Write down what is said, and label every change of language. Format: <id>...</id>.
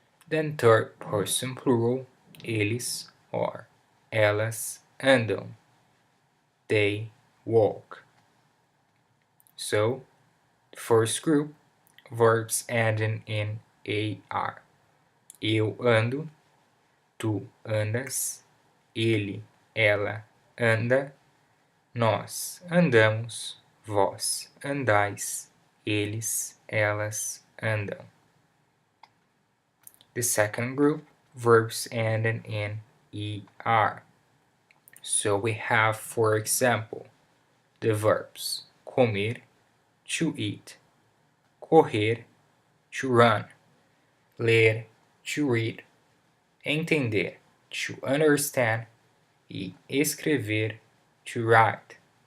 <en>Then third person plural, eles or</en> <pt>elas andam,</pt> <en>they walk. So, first group, verbs ending in AR.</en> <pt>Eu ando, tu andas, ele, ela anda, nós andamos, vós andais, eles, elas andam.</pt> <en>The second group, verbs ending in ER. So we have, for example, the verbs comer, to eat, correr, to run, ler, to read, entender, to understand, e escrever, to write.</en>